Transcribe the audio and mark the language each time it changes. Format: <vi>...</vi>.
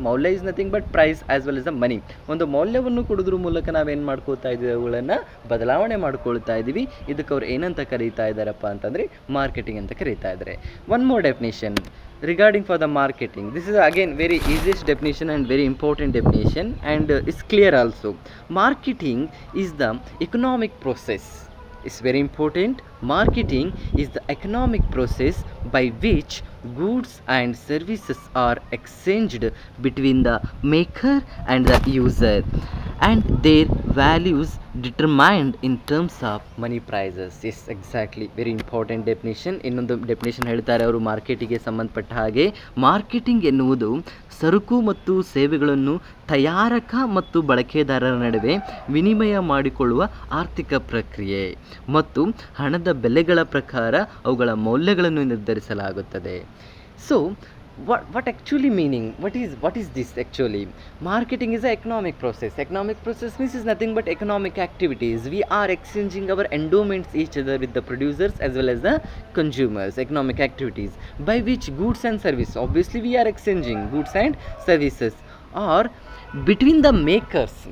<kn>ಮೌಲ್ಯ</kn> <en>Is nothing but price as well is the money.</en> <kn>ಒಂದು ಮೌಲ್ಯವನ್ನು ಕೊಡೋದ್ರ ಮೂಲಕ ನಾವೇನು ಮಾಡ್ಕೊಳ್ತಾ ಇದ್ದೀವಿ, ಅವುಗಳನ್ನು ಬದಲಾವಣೆ ಮಾಡ್ಕೊಳ್ತಾ ಇದ್ದೀವಿ. ಇದಕ್ಕೆ ಅವ್ರು ಏನಂತ ಕರೀತಾ ಇದ್ದಾರಪ್ಪ ಅಂತಂದರೆ ಮಾರ್ಕೆಟಿಂಗ್ ಅಂತ ಕರೀತಾ ಇದ್ದಾರೆ.</kn> <en>One more definition regarding for the marketing. This is again very easiest definition and very important definition, and it's clear also. Marketing is the economic process. It's very important. Marketing is the economic process by which goods and services are exchanged between the maker and the user, and their values determined in terms of money prices. Yes, exactly, very important definition.</en> <kn>ಇನ್ನೊಂದು definition ಹೇಳ್ತಾರೆ ಅವರು ಮಾರ್ಕೆಟಿಗೆ ಸಂಬಂಧಪಟ್ಟ ಹಾಗೆ. Marketing ಎನ್ನುವುದು ಸರಕು ಮತ್ತು ಸೇವೆಗಳನ್ನು ತಯಾರಕ ಮತ್ತು ಬಳಕೆದಾರರ ನಡುವೆ ವಿನಿಮಯ ಮಾಡಿಕೊಳ್ಳುವ ಆರ್ಥಿಕ ಪ್ರಕ್ರಿಯೆ ಮತ್ತು ಹಣದ ಬೆಲೆಗಳ ಪ್ರಕಾರ ಅವುಗಳ ಮೌಲ್ಯಗಳನ್ನು ನಿರ್ಧರಿಸಲಾಗುತ್ತದೆ.</kn> <en>So what actually meaning, what is this actually? Marketing is an economic process. Economic process means is nothing but economic activities. We are exchanging our endowments each other with the producers as well as the consumers. Economic activities by which goods and services, obviously we are exchanging goods and services, or between the makers.</en>